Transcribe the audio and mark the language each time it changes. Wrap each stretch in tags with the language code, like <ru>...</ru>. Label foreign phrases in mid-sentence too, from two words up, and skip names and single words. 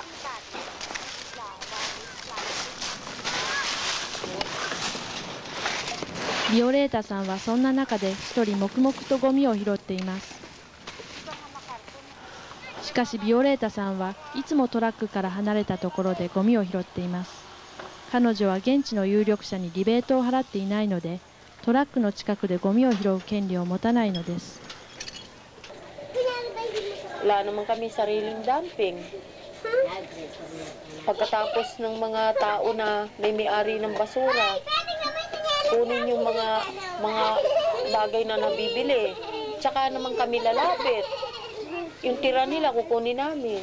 <ja>ビオレータさんはそんな中で一人黙々とゴミを拾っています。しかしビオレータさんはいつもトラックから離れたところでゴミを拾っています。彼女は現地の有力者にリベートを払っていないので、トラックの近くでゴミを拾う権利を持たないのです。</ja> <tl>Wala naman kami sariling dumping. Pagkatapos ng mga tao na may-ari ng basura, kunin yung mga bagay na nabibili. Tsaka naman kami lalapit. Yung tira nila, kukunin namin.</tl>